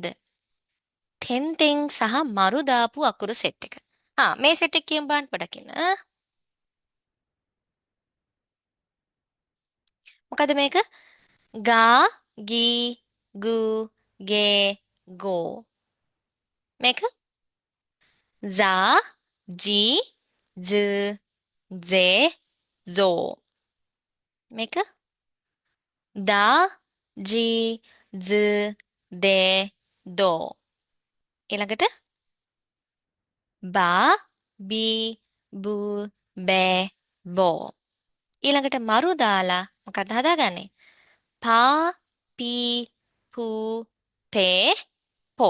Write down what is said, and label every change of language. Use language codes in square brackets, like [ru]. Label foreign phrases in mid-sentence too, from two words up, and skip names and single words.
[si] තෙන් සහ මරු දාපු අකුරු සෙට් එක. මේ සෙට් එක කියමු බලන්න පොඩකින්. මොකද මේක? ගා ගී ගු ගේ ගෝ. මේක za ji z ze zo. මේක da ji z de do. ඊළඟට බා බී බූ බෑ බෝ. ඊළඟට මරු දාලා මොකක්ද හදාගන්නේ? පා පී පූ පේ පෝ.